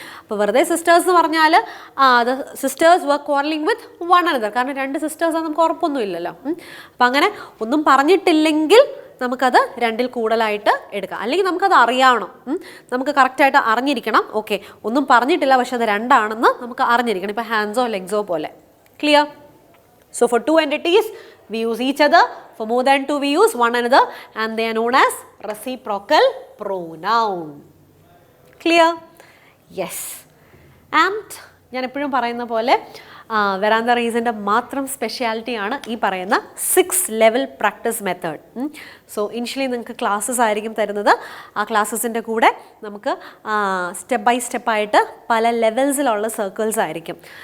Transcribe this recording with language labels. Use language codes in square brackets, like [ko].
[ml] അപ്പോൾ വെറുതെ സിസ്റ്റേഴ്സ് എന്ന് പറഞ്ഞാൽ അത് [en] sisters were quarrelling with one another, [ml] കാരണം 2 സിസ്റ്റേഴ്സ് നമുക്ക് ഉറപ്പൊന്നും ഇല്ലല്ലോ. അപ്പം അങ്ങനെ ഒന്നും പറഞ്ഞിട്ടില്ലെങ്കിൽ നമുക്കത് 2ൽ കൂടുതലായിട്ട് എടുക്കാം. അല്ലെങ്കിൽ നമുക്കത് അറിയണം, നമുക്ക് കറക്റ്റായിട്ട് അറിഞ്ഞിരിക്കണം. ഓക്കെ, ഒന്നും പറഞ്ഞിട്ടില്ല പക്ഷെ അത് 2 ആണെന്ന് നമുക്ക് അറിഞ്ഞിരിക്കണം. ഇപ്പോൾ ഹാൻഡ്സോ ലെഗ്സോ പോലെ. Clear? [en] So for 2 entities we use each other. For more than 2 we use one another, and they are known as reciprocal pronoun. Clear? Yes. [ml] And ഞാൻ എപ്പോഴും പറയുന്ന പോലെ വെറാന്ത റീസൻ്റെ മാത്രം സ്പെഷ്യാലിറ്റിയാണ് ഈ പറയുന്ന 6 level practice method. So initially നിങ്ങൾക്ക് ക്ലാസ്സസ് ആയിരിക്കും തരുന്നത്. ആ ക്ലാസ്സസിൻ്റെ കൂടെ നമുക്ക് സ്റ്റെപ്പ് ബൈ സ്റ്റെപ്പായിട്ട് പല ലെവൽസിലുള്ള സർക്കിൾസ് ആയിരിക്കും.